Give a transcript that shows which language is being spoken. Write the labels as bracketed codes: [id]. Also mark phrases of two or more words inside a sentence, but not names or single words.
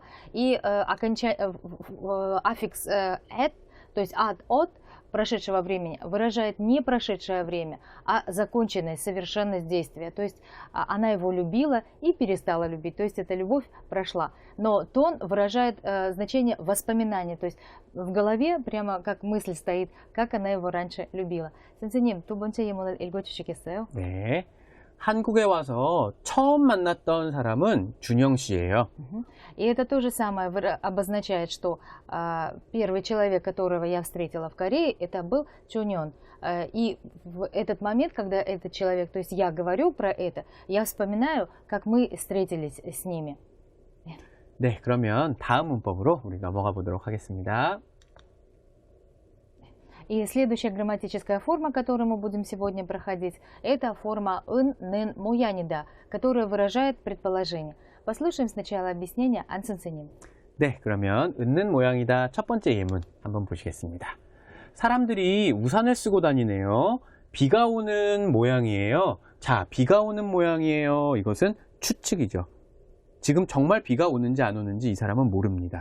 [ru] И аффикс «et», то есть от прошедшего времени выражает не прошедшее время, а законченное, совершенность действия. То есть она его любила и перестала любить. То есть эта любовь прошла. Но тон выражает значение воспоминания. То есть в голове прямо как мысль стоит, как она его раньше любила. [ko] 선생님, 두 번째 예문을 읽어주시겠어요? 네. 한국에 와서 처음 만났던 사람은 준영 씨예요. [ru] И это то же самое обозначает, что первый человек, которого я встретила в Корее, это был Чуньон. И в этот момент, когда этот человек, то есть я говорю про это, я вспоминаю, как мы встретились с ними. [ko] 네, 그러면 다음 문법으로 우리 넘어가 보도록 하겠습니다. [ru] И следующая грамматическая форма, которую мы будем сегодня проходить, это форма [ko] 은, 는, 모양이다, [ru] которая выражает предположение. Послушаем сначала объяснение [ko] 안 선생님. 네, 그러면 웃는 모양이다. 첫 번째 예문 한번 보시겠습니다. 사람들이 우산을 쓰고 다니네요. 비가 오는 모양이에요. 자, 비가 오는 모양이에요. 이것은 추측이죠. 지금 정말 비가 오는지 안 오는지 이 사람은 모릅니다.